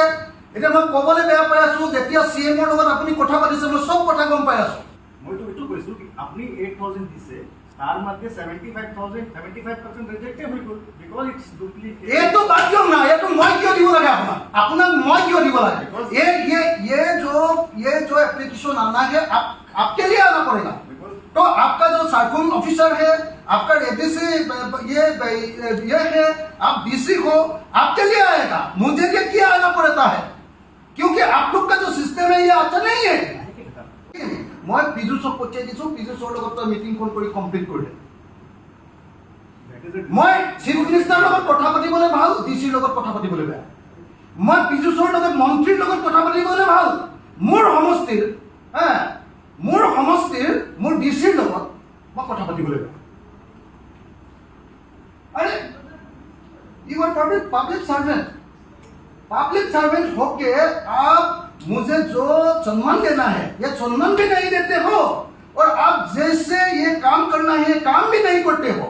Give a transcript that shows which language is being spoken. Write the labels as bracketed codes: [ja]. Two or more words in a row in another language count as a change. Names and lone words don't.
[as] এতিয়া মই ক'বলৈ বেয়া পাই আছোঁ, যেতিয়া CMৰ লগত আপুনি কথা পাতিছে মই চব কথা গম পাই আছোঁ। মইতো এইটো কৈছোঁ কি আপুনি 8,000 দিছে, তাৰ মধ্যে 75% ৰিজেক্টেড হৈ গ'ল [en] because it's duplicate. [as] এইটো বাদ দিয়ক না, এইটো মই কিয় দিব লাগে আপোনাক মই কিয় দিব লাগে? [hi] ये जो एप्लीकेशन आना है आपके लिए आना पड़ेगा। तो आपका जो सर्कल ऑफिसर है, आपका ADC ये है, आप DC हो, आपके लिए आएगा। मुझे क्या आना पड़ता है? क्योंकि आप लोग का जो सिस्टम है ये अच्छा नहीं है। [as] মই পীযূষক পঠিয়াই দিছোঁ, पीयूषर লগত মিটিং ফোন কৰি কমপ্লিট কৰিলে। মই চিফ মিনিষ্টাৰৰ লগত কথা পাতিবলৈ ভাল, ডিচিৰ লগত কথা পাতিবলৈ বেয়া। মই পীयूषৰ লগত মন্ত্ৰীৰ লগত কথা পাতিবলৈ ভাল, মোৰ সমষ্টিৰ মোৰ ডিচিৰ লগত মই কথা পাতিবলৈ বেয়া। [hi] अरे [en] you are public servant [hi] होके आप मुझे जो सम्मान देना है ये सम्मान भी नहीं देते हो, और आप जैसे ये काम करना है काम भी नहीं करते हो।